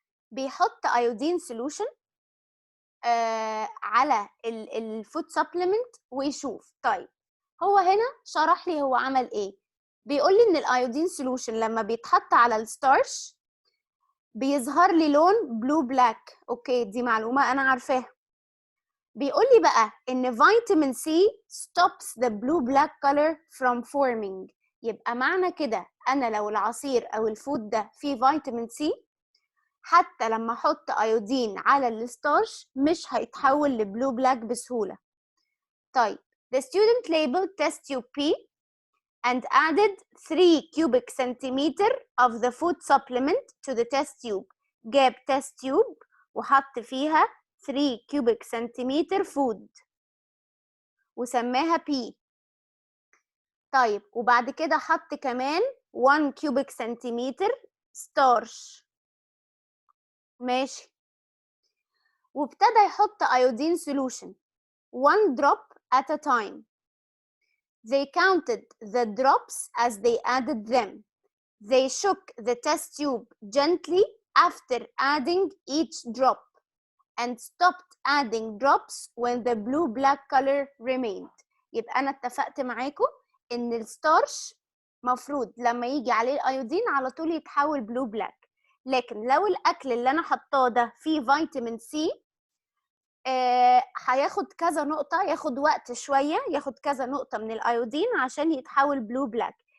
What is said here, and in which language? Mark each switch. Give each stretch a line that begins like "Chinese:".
Arabic: بيحط ايودين سولوشن على الفود سبلمنت ويشوف. طيب هو هنا شرح لي هو عمل ايه. بيقول لي ان الايودين سولوشن لما بيتحط على الستارش بيظهر لي لون بلو بلاك. اوكي دي معلومة انا عارفاها. بيقول لي بقى ان فيتامين سي
English: stops the blue black color from forming.
Arabic: يبقى معنى كده انا لو العصير او الفود ده فيه فيتامين سي حتى لما احط ايودين على الستارش مش هيتحول لبلو بلاك بسهولة.
English: طيب the student labeled test tube P and added 3 cubic centimeter of the food supplement to the test tube.
Arabic: جاب test tube وحط فيها 3 cubic centimeter food وسماها P. طيب وبعد كده حط كمان 1 cubic centimeter starch. ماشي. وابتدى يحط
English: iodine solution 1 drop at a time. They counted the drops as they added them. They shook the test tube gently after adding each drop and stopped adding drops when the blue-black color remained.
Arabic: يبقى أنا اتفقت معاكم إن الستارش مفروض لما يجي عليه الأيودين على طول يتحول blue-black. لكن لو الأكل اللي أنا حطاه ده فيه فيتامين سي هياخد كذا نقطة، ياخد وقت شوية، ياخد كذا نقطة من الأيودين عشان يتحول blue-black.